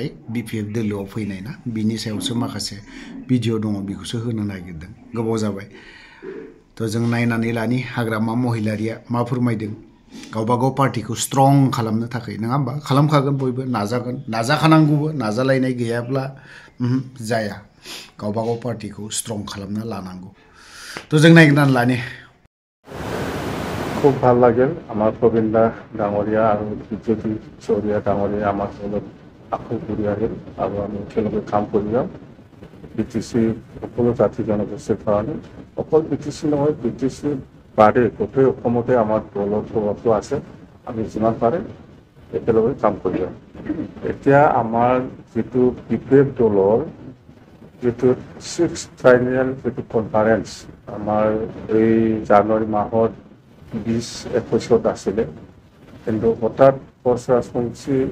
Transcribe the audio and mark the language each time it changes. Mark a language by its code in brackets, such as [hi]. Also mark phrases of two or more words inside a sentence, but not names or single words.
[brx] BPF दोलोआव फैनाय ना बिनि सायावसो माखासे भिडिअ' दङ बेखौसो होनो नागिरदों गोबाव जाबाय थ' जों नायनानै लानि हाग्रामा महिलारिया मा फोरमायदों गावबागाव पार्टीखौ स्ट्रं खालामनो थाखाय नङा होमबा खालामखागोन बयबो नाजागोन नाजाखानांगौबो नाजालायनाय गैयाब्ला जाया गावबागाव पार्टीखौ स्ट्रं खालामना लानांगौ थ' जों नायनानै लानि [as] খুব ভাল লাগিল আমাৰ প্ৰবীণদা ডাঙৰীয়া আৰু বিজ্যোতি চৌধুৰীয়া ডাঙৰীয়া আমাৰ লগত আকৌ ঘূৰি আহিল আৰু আমি একেলগে কাম কৰি যাম BTC সকলো জাতি জনগোষ্ঠীৰ কাৰণে অকল BTC নহয় BTC বাদে গোটেই অসমতে আমাৰ দলৰ প্ৰভাৱটো আছে আমি যিমান পাৰে একেলগে কাম কৰি যাম এতিয়া আমাৰ যিটো BPF দলৰ যিটো 6th ট্ৰাইনিয়েল যিটো কনফাৰেন্স আমাৰ এই জানুৱাৰী মাহত 20-21 আছিলে কিন্তু হঠাৎ পৰৰাষ্ট্ৰমন্ত্ৰী